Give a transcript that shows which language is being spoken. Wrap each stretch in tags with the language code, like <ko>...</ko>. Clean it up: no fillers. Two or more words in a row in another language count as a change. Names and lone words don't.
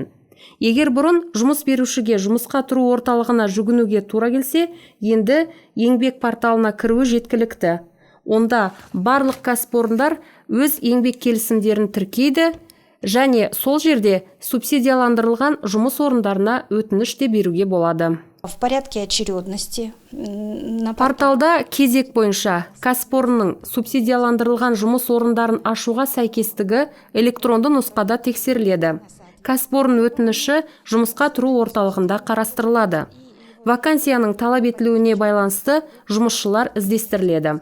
<kk>Егер бұрын жұмыс берушіге жұмысқа тұру орталығына жүгінуге тура келсе, енді еңбек порталына кіруі жеткілікті. Онда барлық кәсіпорындар өз еңбек келісімдерін тіркейді және сол жерде субсидияландырылған жұмыс орындарына өтініш те беруге болады.</kk> <ru>В порядке очередности.</ru> <kk>Порталда кезек бойынша кәсіпорынның субсидияландырылған жұмыс орындарын ашуға сәйкестігі электронды нұсқада тексеріледі. Кәсіпорын өтініші жұмысқа тұру орталығында қарастырылады. Вакансияның талап етілуіне байланысты жұмысшылар іздестіріледі.</kk>